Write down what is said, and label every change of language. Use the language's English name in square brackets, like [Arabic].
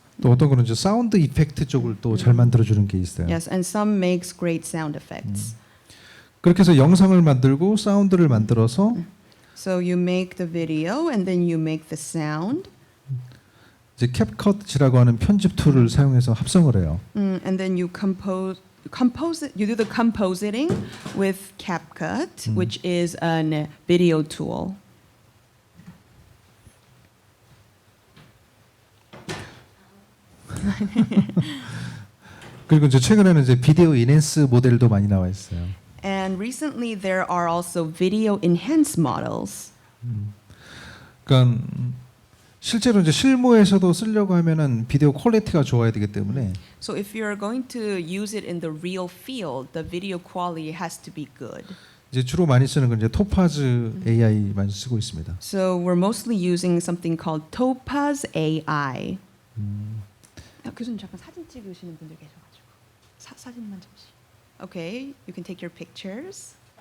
[Korean] 또 어떤 거는 이제 사운드 이펙트 쪽을 또 잘 만들어주는 게 있어요. [English] Yes, and some makes great sound effects. [Korean] 그렇게 해서 영상을 만들고 사운드를 만들어서 [English] So you make the video and then you make the sound, [Korean] 이제 캡컷이라고 하는 편집 툴을 사용해서 합성을 해요. [English] and then you compose it. You do the compositing with CapCut, which is a video tool. [Korean] 그리고 이제 최근에는 이제 비디오 인핸스 모델도 많이 나와 있어요. [English] And recently there are also video enhanced models. [Korean] 그러니까 실제로 이제 실무에서도 쓰려고 하면은 비디오 퀄리티가 좋아야 되기 때문에 [English] So if you're going to use it in the real field, the video quality has to be good. [Korean] 이제 주로 많이 쓰는 건 이제 토파즈 AI만 쓰고 있습니다. [English] So we're mostly using something called Topaz AI. [Korean] 교수님 잠깐 사진 찍으시는 분들 계셔가지고 사진만 잠시. [English] Okay, you can take your pictures.